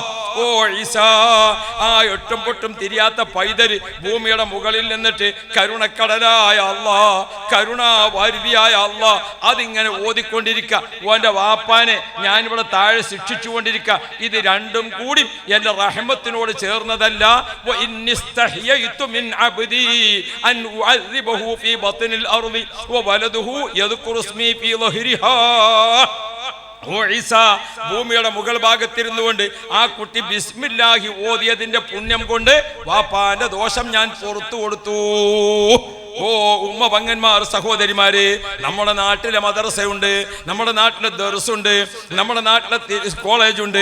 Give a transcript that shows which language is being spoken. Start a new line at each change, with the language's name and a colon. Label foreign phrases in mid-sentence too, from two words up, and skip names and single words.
Malayalam: ഓ ഈസാ, ആ എട്ടും പൊട്ടും തിരിയാത്ത പൈതല് ഭൂമിയുടെ മുകളിൽ നിന്നിട്ട് കരുണക്കടലായ അല്ലാഹ്, കരുണാവാരിധിയായ അല്ലാഹ് അതിങ്ങനെ ഓതിക്കൊണ്ടിരിക്കുക. ഓന്റെ വാപ്പാനെ ഞാനിവിടെ താഴെ ശിക്ഷിച്ചുകൊണ്ടിരിക്കുക. ഇത് രണ്ടും കൂടി എന്റെ റഹ്മത്തിനോട് ചേർന്നതല്ല.
Arabic: من عبدي أن أعذبه في بطن الأرض وولده يذكر اسمي في ظهرها.
Malayalam: ഓ ഈസാ, ഭൂമിയുടെ മുകൾ ഭാഗത്തിരുന്നുകൊണ്ട് ആ കുട്ടി ബിസ്മില്ലാഹി ഓതിയതിന്റെ പുണ്യം കൊണ്ട് വാപ്പാന്റെ ദോഷം ഞാൻ പുറത്തു കൊടുത്തു. ഓ ഓ ഉമ്മ പങ്ങന്മാർ സഹോദരിമാര്, നമ്മുടെ നാട്ടിലെ മദ്രസയുണ്ട്, നമ്മുടെ നാട്ടിലെ ദർസുണ്ട്, നമ്മുടെ നാട്ടിലെ കോളേജുണ്ട്.